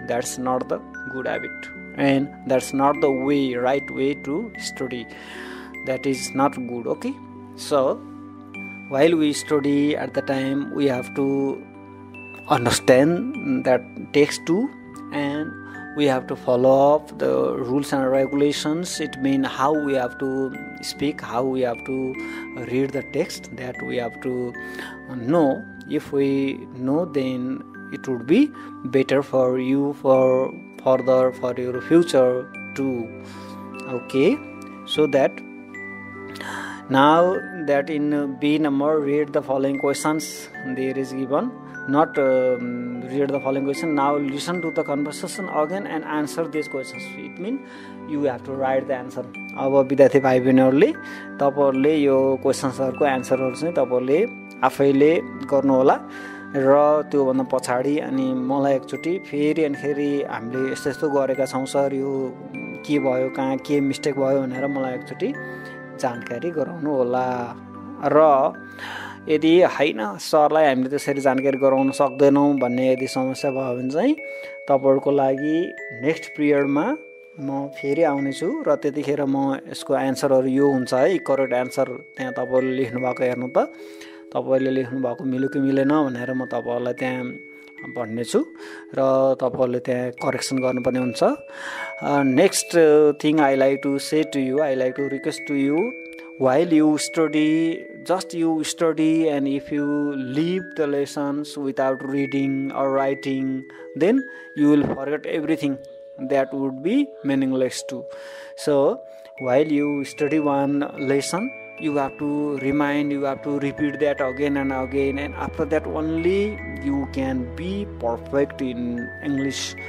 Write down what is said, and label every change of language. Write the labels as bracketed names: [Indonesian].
[English] That's not the good habit and that's not the way, right way to study. That is not good. Okay, so while we study at the time we have to understand that text too, and we have to follow up the rules and regulations. It means how we have to speak, how we have to read the text, that we have to know. If we know, then it would be better for you for further, for your future too. Okay, so that now that in B number, read the following questions there is given. not read the following question. Now listen to the conversation again and answer these questions. It means you have to write the answer. [Nepali] अब विद्यार्थी भाइ बहिनीहरूले तपाईहरुले यो क्वेशन्सहरुको आन्सरहरु चाहिँ तपाईहरुले आफैले गर्नु होला र त्यो भन्दा पछाडी अनि मलाई एकचोटी फेरि हामीले यस्तो यस्तो गरेका छौं सर, यो के भयो, कहाँ के मिस्टेक भयो भनेर मलाई एकचोटी जानकारी गराउनु होला। र यदि हैन सरलाई हामीले त्यसरी जानकारी गराउन सक्दैनौं भन्ने यदि समस्या भयो भने चाहिँ तपाईहरुको लागि नेक्स्ट पिरियडमा म फेरि आउने छु र त्यतिखेर म यसको आन्सरहरु यो हुन्छ है, करेक्ट आन्सर त्यहाँ तपाईहरुले लेख्नु भएको हेर्नु त तपाईहरुले लेख्नु भएको मिल्यो कि मिलेन भनेर म तपाईहरुलाई त्यहाँ भन्ने छु र तपाईहरुले त्यहाँ करेक्सन गर्नुपर्ने हुन्छ। [English] Next thing I like to say to you, I like to request to you, while you study, just you study, and if you leave the lessons without reading or writing, then you will forget everything. That would be meaningless too. So while you study one lesson, you have to remind, you have to repeat that again and again, and after that only you can be perfect in English.